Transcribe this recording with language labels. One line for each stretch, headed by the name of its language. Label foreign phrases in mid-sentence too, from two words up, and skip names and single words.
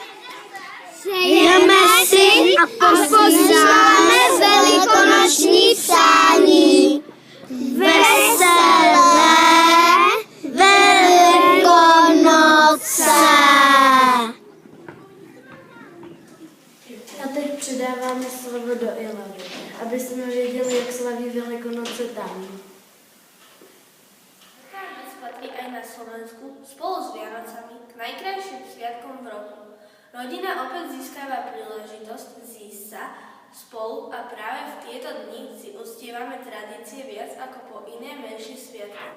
Czech: Sejeme si a posíláme velikonoční přání. Veselé Velikonoce! A teď předáváme slovo do Ilavy, aby jsme věděli, jak slaví Velikonoce tam.
Slovak: Patrí aj na Slovensku spolu s Vianocami k najkrajším sviatkom v roku. Rodina opäť získava príležitosť zísť sa spolu a práve v tieto dni si uctievame tradície viac ako po iné menšie sviatky.